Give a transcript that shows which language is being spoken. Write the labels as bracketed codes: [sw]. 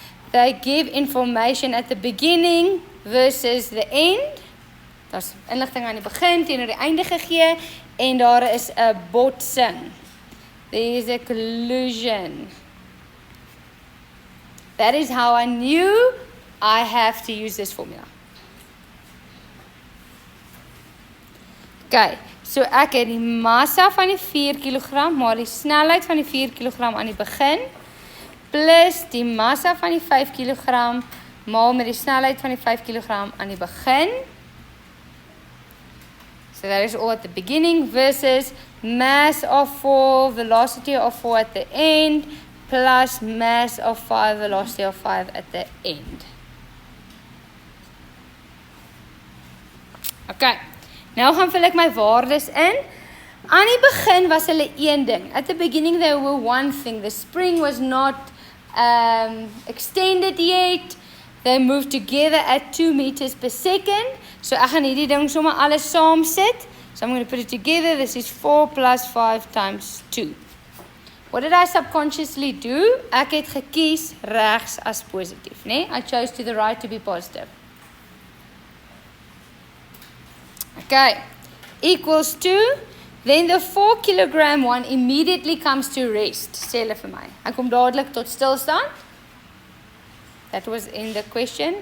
[en] They give information at the beginning versus the end. [af] Daar's inligting aan die begin teenoor die einde gegee en daar is 'n botsing. [en] There is a collision. That is how I knew I have to use this formula. [af] Okay, so ek het die massa van die 4 kg, maar die snelheid van die 4 kg aan die begin, plus die massa van die 5 kg, maal met die snelheid van die 5 kg aan die begin. [en] So that is all at the beginning versus mass of 4, velocity of 4 at the end, plus mass of 5, velocity of 5 at the end. [af] Okay, nou gaan vul ek my waardes in. Aan die begin was hulle een ding. [en] At the beginning they were one thing. The spring was not extended yet. They moved together at 2 meters per second. [af] So ek gaan hierdie ding sommer alles saam sit. [en] So I'm going to put it together. This is 4 plus 5 times 2. What did I subconsciously do? [af] Ek het gekies regs as positief, né? [en] I chose to the right to be positive. Okay, equals 2. Then the 4 kilogram one immediately comes to rest. [af] Sê hulle vir my. Hy kom dadelik tot stilstand. [en] That was in the question.